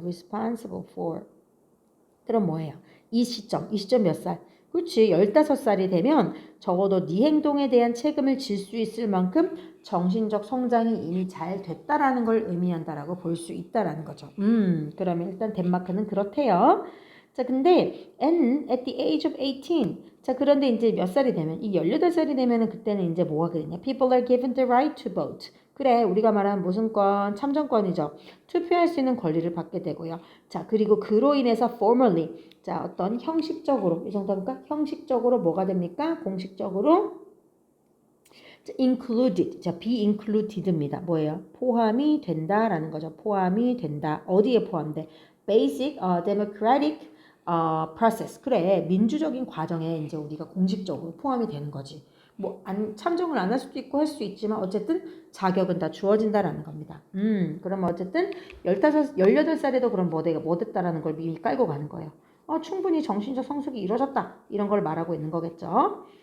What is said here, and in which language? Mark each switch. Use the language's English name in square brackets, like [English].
[English] responsible for. [Korean] 그럼 뭐예요? 이 시점 몇 살? 그렇지, 15살이 되면 적어도 네 행동에 대한 책임을 질 수 있을 만큼 정신적 성장이 이미 잘 됐다라는 걸 의미한다라고 볼 수 있다라는 거죠. 그러면 일단 덴마크는 그렇대요. 자, 근데 [English] and at the age of 18. [Korean] 자, 그런데 이제 몇 살이 되면 이 18살이 되면은 그때는 이제 뭐가 되냐? [English] People are given the right to vote. [Korean] 그래, 우리가 말하는 무슨 권? 참정권이죠. 투표할 수 있는 권리를 받게 되고요. 자, 그리고 그로 인해서 formally 자, 어떤 형식적으로 이 정도니까 형식적으로 뭐가 됩니까? 공식적으로 included. 자, be included입니다. 뭐예요? 포함이 된다라는 거죠. 포함이 된다. 어디에 포함돼? [English] basic democratic process. [Korean] 그래, 민주적인 과정에 이제 우리가 공식적으로 포함이 되는 거지. 뭐 참정을 안 할 수도 있고 할 수 있지만 어쨌든 자격은 다 주어진다라는 겁니다. 그러면 어쨌든 18살에도 그럼 뭐 됐다라는 걸 미리 깔고 가는 거예요. 충분히 정신적 성숙이 이루어졌다. 이런 걸 말하고 있는 거겠죠.